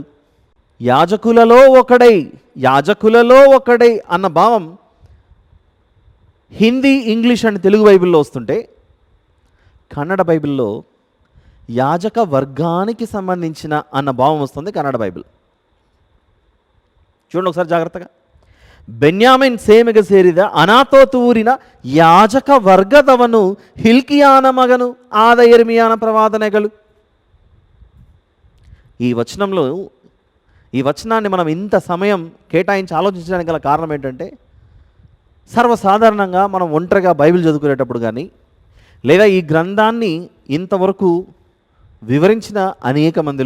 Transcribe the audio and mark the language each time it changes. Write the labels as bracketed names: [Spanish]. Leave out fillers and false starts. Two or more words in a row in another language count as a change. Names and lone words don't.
[Telugu] యాజకులలో ఒకడై అన్న భావం హిందీ, ఇంగ్లీష్ అండ్ తెలుగు బైబిల్లో వస్తుంటే, కన్నడ బైబిల్లో యాజక వర్గానికి సంబంధించిన అన్న భావం వస్తుంది కన్నడ బైబిల్. చూడండి ఒకసారి జాగ్రత్తగా. [Kannada] ಬೆನ್ಯಾಮಿನ್ ಸೇಮೆಗೆ ಸೇರಿದ ಅನಾತೋತ್ ಊರಿನ ಯಾಜಕ ವರ್ಗದವನು ಹಿಲ್ಕಿಯಾನ ಮಗನು ಆದ ಯೆರೆಮೀಯನ ಪ್ರವಾದನೆಗಳು. [Telugu] ఈ వచనాన్ని మనం ఇంత సమయం కేటాయించి ఆలోచించడానికి గల కారణం ఏంటంటే, సర్వసాధారణంగా మనం ఒంటరిగా బైబిల్ చదువుకునేటప్పుడు కానీ, లేదా ఈ గ్రంథాన్ని ఇంతవరకు వివరించిన అనేక మందిలో